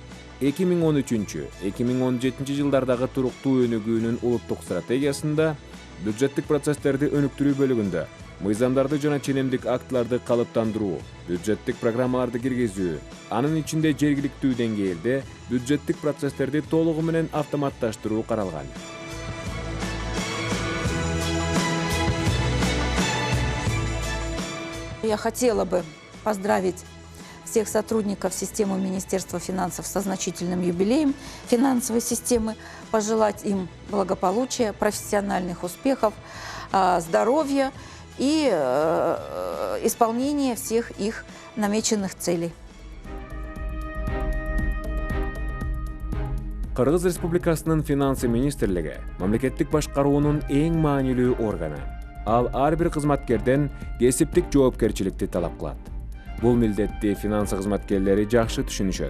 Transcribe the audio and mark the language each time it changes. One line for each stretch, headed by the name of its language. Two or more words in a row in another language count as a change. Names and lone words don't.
Kyrgyz: 2013-2017 жылдардагы туруктуу өнүгүүнүн улуттук стратегиясында бюджеттик процесстерди өнүктүрүү бөлүгүндө мыйзамдарды жана ченемдик актыларды калыптандыруу, бюджеттик программаларды киргизүү, анын ичинде жергиликтүү деңгээлде бюджеттик процесстерди толугу менен автоматташтыруу каралган.
Russian: Я хотела бы поздравить всех сотрудников системы Министерства финансов со значительным юбилеем финансовой системы, пожелать им благополучия, профессиональных успехов, здоровья и исполнения всех их намеченных целей.
Kyrgyz: Кыргыз Республикасынын финансы министрлиги мамлекеттик башкаруунун эң маанилүү органы. Ал ар бир кызматкерден кесиптик жоопкерчиликти талап кылат. Бул милдетти финансы кызматкерлери жакшы түшүнүшөт.